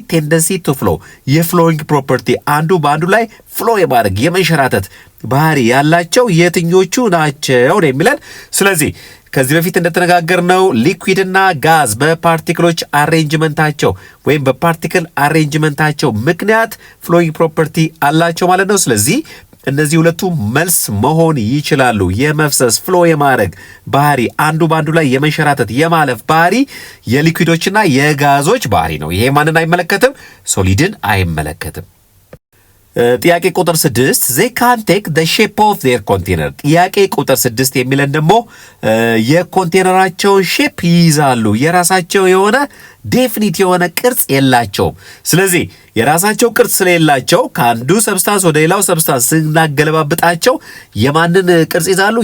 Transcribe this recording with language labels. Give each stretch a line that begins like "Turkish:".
Amharic: ቴንደንሲ ቱ ፍሎ፣ የፍሎዊንግ ፕሮፐርቲ፣ አንዱ በአንዱ ላይ ፍሎ የማድረግ የመንሸራተት ባህሪ ያላቸው የትኞቹ ናቸው ነው የሚለን። ስለዚህ ከዚህ በፊት እንደተነጋገርነው ሊኩዊድና ጋዝ በፓርቲክሎች አሬንጅመንታቸው ወይም በፓርቲክል አሬንጅመንታቸው ምክንያት ፍሎዊንግ ፕሮፐርቲ አላቸው ማለት ነው። ስለዚህ እነዚህ ሁለቱ መልስ መሆን ይችላሉ። የመፍሰስ ፍሎ የማድረግ ባህሪ፣ አንዱ በአንዱ ላይ የመንሸራተት የማለፍ ባህሪ የሊኩዊዶችና የጋዞች ባህሪ ነው። ይሄ ማንን አይመለከትም? ሶሊድን አይመለከትም። ጥያቄ ቁጥር 6
English: they can take the shape of their container.
Amharic: ጥያቄ ቁጥር 6 የሚለን ደግሞ የኮንቴነራቸውን ሼፕ ይይዛሉ። የራሳቸው የሆነ ዴፊኒት የሆነ ቅርጽ የላቸውም። ስለዚህ የራሳቸው ቅርጽ ስለሌላቸው ከአንዱ ሰብስታንስ ወደ ሌላው ሰብስታንስ ስናገለባብጣቸው የማንን ቅርጽ ይዛሉ?